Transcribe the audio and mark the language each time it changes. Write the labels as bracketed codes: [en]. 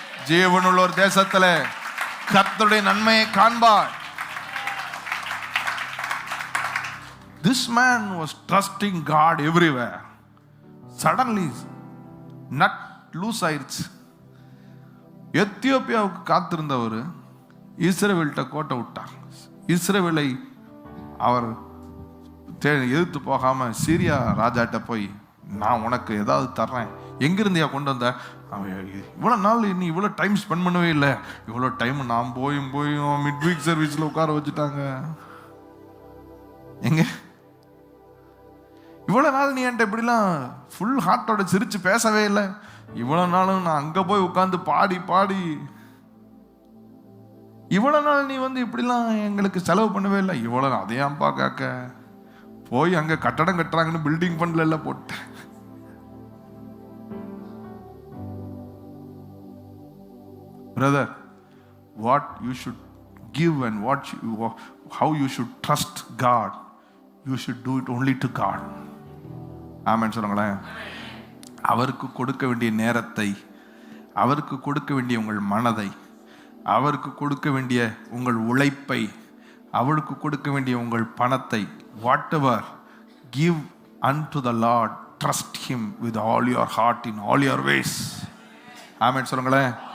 [ta] ஜீவனுள்ள ஒரு தேசத்துல கர்த்தருடைய நன்மையை காண்பார். [en] This man was trusting God everywhere. Suddenly nut loose [ta] ஆயிடுச்சு. எத்தியோப்பியாவுக்கு காத்திருந்தவர் இஸ்ரவேல்கிட்ட கோட்டை விட்டார். இஸ்ரவேலை அவர் எதிர்த்து போகாம சீரியா ராஜாட்ட போய், நான் உனக்கு ஏதாவது தர்றேன், எங்கிருந்தியா கொண்டு வந்த? இவ்வளோ நாள் நீ இவ்வளோ டைம் ஸ்பெண்ட் பண்ணவே இல்லை, இவ்வளோ டைம் நான் போயும் மிட் வீக் சர்வீஸில் உட்கார வச்சுட்டாங்க. எங்க இவ்வளோ நாள் நீ என்கிட்ட இப்படிலாம் ஃபுல் ஹார்ட்டோட சிரிச்சு பேசவே இல்லை, இவ்வளோ நாளும் நான் அங்கே போய் உட்காந்து பாடி இவ்வளோ நாள் நீ இப்படிலாம் எங்களுக்கு செலவு பண்ணவே இல்லை, இவ்வளோ அதையாம்பா காக்க போய் அங்கே கட்டடம் கட்டுறாங்கன்னு பில்டிங் ஃபண்ட்ல எல்லாம் போட்டேன். [en] Brother, what you should give and how you should trust God, you should do it only to God. [ta] ஆமென் சொல்லுங்களேன். அவருக்கு கொடுக்க வேண்டிய நேரத்தை, அவருக்கு கொடுக்க வேண்டிய உங்கள் மனதை, அவருக்கு கொடுக்க வேண்டிய உங்கள் உழைப்பை, அவருக்கு கொடுக்க வேண்டிய உங்கள் பணத்தை, [en] whatever, give unto the Lord, trust him with all your heart in all your ways. [ta] ஆமென் சொல்லுங்களேன்.